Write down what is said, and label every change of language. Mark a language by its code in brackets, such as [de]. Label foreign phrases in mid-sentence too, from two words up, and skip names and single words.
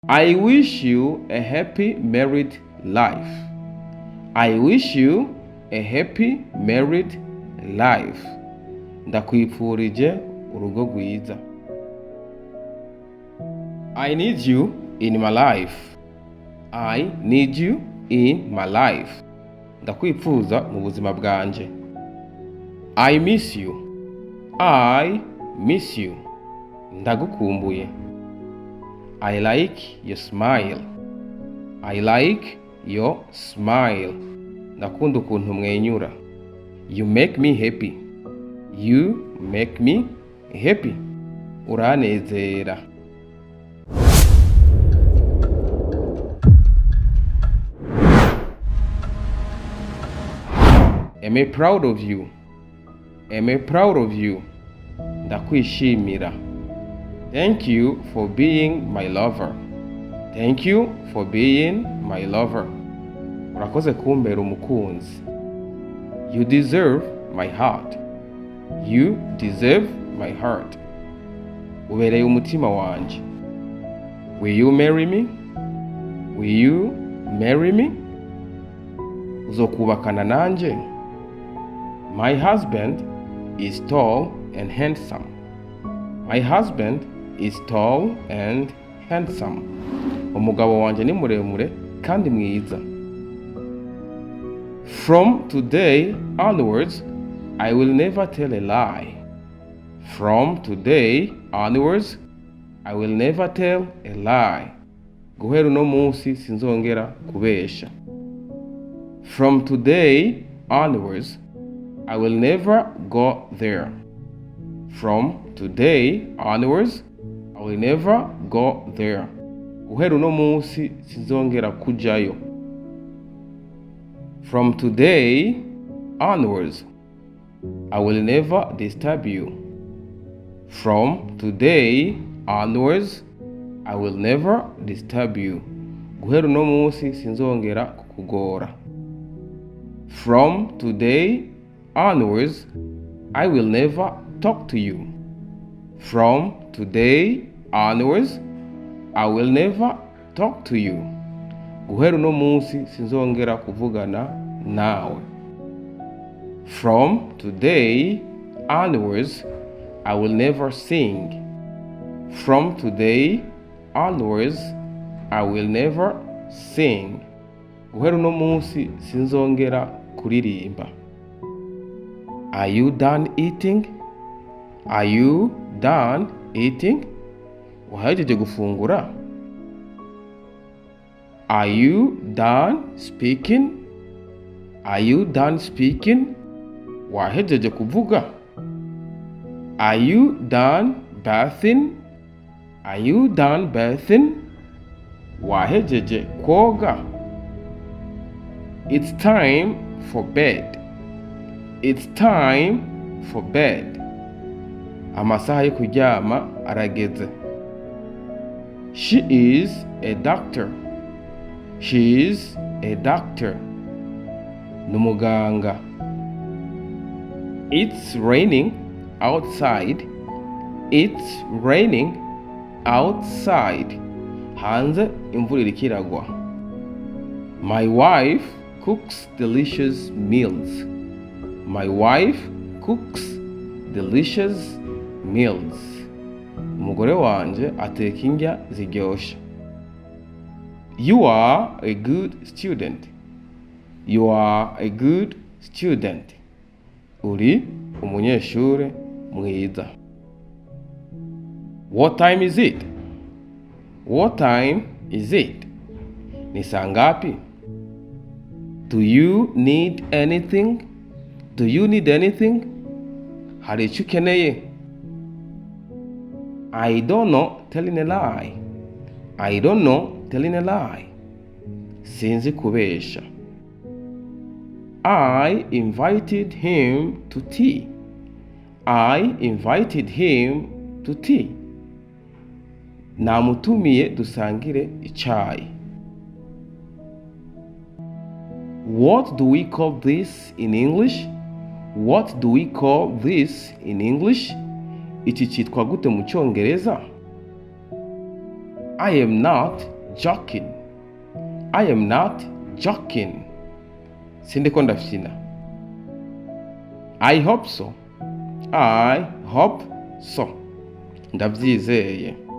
[en] I wish you a happy married life. I wish you a happy married life. [rn] Ndakwifurije urugo rwiza. [en] I need you in my life. I need you in my life. [rn] Ndakwifuza mu buzima bwanje. [en] I miss you. I miss you. Ndagukumbuye. I like your smile. I like your smile. [rn] Ndakunda ukuntu umwenyura. [en] You make me happy. You make me happy. Uranezera. Am I proud of you? Am I proud of you? Ndakwishimira. Thank you for being my lover. Thank you for being my lover. [rn] Urakoze kumbera umukunzi. [en] You deserve my heart. You deserve my heart. [rn] Ubereye umutima wanje. [en] Will you marry me? Will you marry me? [rn] Uzokubakana nanje? [en] My husband is tall and handsome. My husband is tall and handsome. [rn] Umugabo wanje ni muremure kandi mwiza. [en] From today onwards, I will never tell a lie. From today onwards, I will never tell a lie. [rn] Guhera uno munsi sinzongera kubesha. [en] From today onwards, I will never go there. From today onwards, I will never go there. [rn] Guhera uno munsi sinzongera kujayo. [en] From today onwards, I will never disturb you. From today onwards, I will never disturb you. [rn] Guhera uno munsi sinzongera kukugora. [en] From today onwards, I will never talk to you. From today onwards, I will never talk to you. [rn] Guhera uno munsi sinzongera kuvugana nawe. [en] From today onwards, I will never sing. From today onwards, I will never sing. [rn] Guhera uno munsi sinzongera kuririmba. [en] Are you done eating? Are you done eating? [rn] Wahejeje gufungura? [en] Are you done speaking? Are you done speaking? [rn] Wahejeje kuvuga? [en] Are you done bathing? Are you done bathing? [rn] Wahejeje koga? [en] It's time for bed. It's time for bed. [rn] Amasaha yo kuryama arageze. [en] She is a doctor. She is a doctor. Numuganga. It's raining outside. It's raining outside. [rn] Hanze imvura iriko iragwa. [en] My wife cooks delicious meals. My wife cooks delicious meals. [rn] Umugore wanje ateka indya ziryoshe. [en] You are a good student. You are a good student. [rn] Uri umunyeshure mwiza. [en] What time is it? What time is it? [rn] Ni saa ngapi? [en] Do you need anything? Do you need anything? [rn] Hari icyo ukeneye? [en] I don't know telling a lie. I don't know telling a lie. [rn] Sinzi kubesha. [en] I invited him to tea. I invited him to tea. [rn] Namutumiye dusangire icyayi. [en] What do we call this in English? What do we call this in English? [rn] Iki cyitwa gute mu Cyongereza? [en] I am not joking. I am not joking. [rn] Sindiko ndafyina. [en] I hope so. I hope so. Ndabyizeye.